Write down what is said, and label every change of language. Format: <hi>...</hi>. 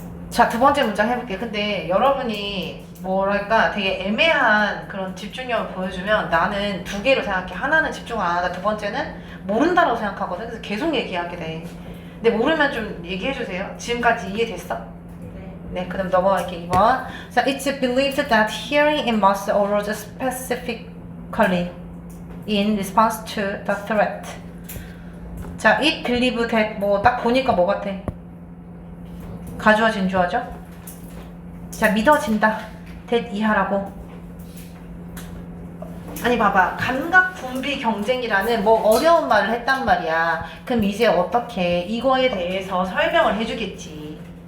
<ko>자, 두 번째 문장 해볼게요. 근데 여러분이 뭐랄까 되게 애매한 그런 집중력을 보여주면 나는 두 개로 생각해. 하나는 집중을 안 하다, 두 번째는 모른다고 생각하거든. 그래서 계속 얘기하게 돼. 근데 모르면 좀 얘기해주세요. 지금까지 이해됐어? 네, 그럼 넘어갈게. 2번.</ko> <en>자, it's believed that hearing it must arouse specifically in response to the threat.</en> <ko>자,</ko> <en>it believe that</en> <ko>뭐 딱 보니까 뭐 같아? 가주어 진주어죠? 자, 믿어진다. that 이하라고. 아니 봐봐, 감각 분비 경쟁이라는 뭐 어려운 말을 했단 말이야. 그럼 이제 어떻게 이거에 대해서 설명을 해주겠지.</ko>